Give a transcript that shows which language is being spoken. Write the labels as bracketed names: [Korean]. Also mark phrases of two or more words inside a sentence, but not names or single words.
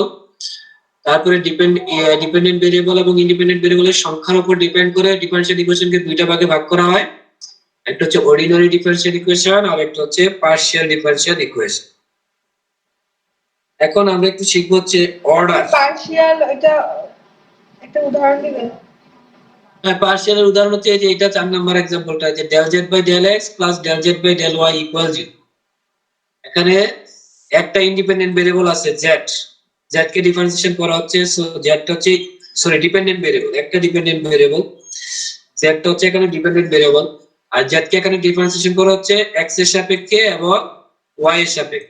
[Bangla] তারপরে [English] dependent variable [Bangla] এবং ইন্ডিপেন্ডেন্ট ভেরিয়েবলের সংখ্যার উপর ডিপেন্ড করে ডিফারেনশিয়াল ইকুয়েশনকে দুইটা ভাগে ভাগ করা হয়, একটা হচ্ছে [English] ordinary differential equation [Bangla] আর একটা হচ্ছে [English] partial differential equation. [Bangla] এখন আমরা একটু শিখব হচ্ছে অর্ডার। পার্শিয়াল, এটা একটা উদাহরণ দিবেন? হ্যাঁ, পার্শিয়ালের উদাহরণ হচ্ছে যে এটা 4 নাম্বার एग्जांपलটা, যে [English] del z by del x plus del z by del y equals 0। [Bangla] এখানে একটা [English] independent variable [Bangla] আছে z, z কে ডিফারেন্সিয়েশন করা হচ্ছে, সো z টা হচ্ছে [English] dependent variable, [Bangla] একটা [English] dependent variable, [Bangla] z টা হচ্ছে এখানে [English] dependent variable, [Bangla] আর z কে এখানে ডিফারেন্সিয়েশন করা হচ্ছে x এর সাপেক্ষে এবং y এর সাপেক্ষে।